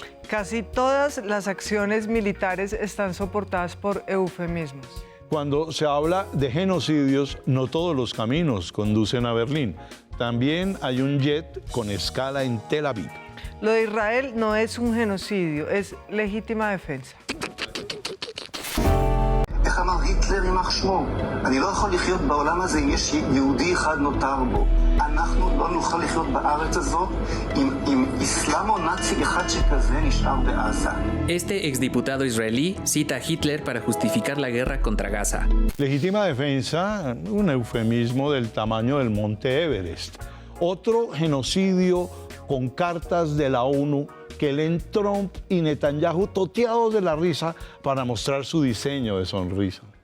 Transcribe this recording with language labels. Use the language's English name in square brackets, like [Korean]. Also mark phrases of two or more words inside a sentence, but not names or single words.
[Spanish] Casi todas las acciones militares están soportadas por eufemismos. Cuando se habla de genocidios, no todos los caminos conducen a Berlín. También hay un jet con escala en Tel Aviv. Lo de Israel no es un genocidio, es legítima defensa. [Hebrew] איך אמר היטלר? יימח שמו. אני לא יכול לחיות בעולם הזה אם יש יהודי אחד נותר בו. אנחנו לא נוכל לחיות בארץ הזאת עם איסלאמו-נאצי אחד שכזה נשאר בעזה. [Spanish] Este exdiputado israelí cita a Hitler para justificar la guerra contra Gaza. Legítima defensa, un eufemismo del tamaño del monte Everest. Otro genocidio con cartas de la ONU que leen Trump y Netanyahu toteados de la risa para mostrar su diseño de sonrisa.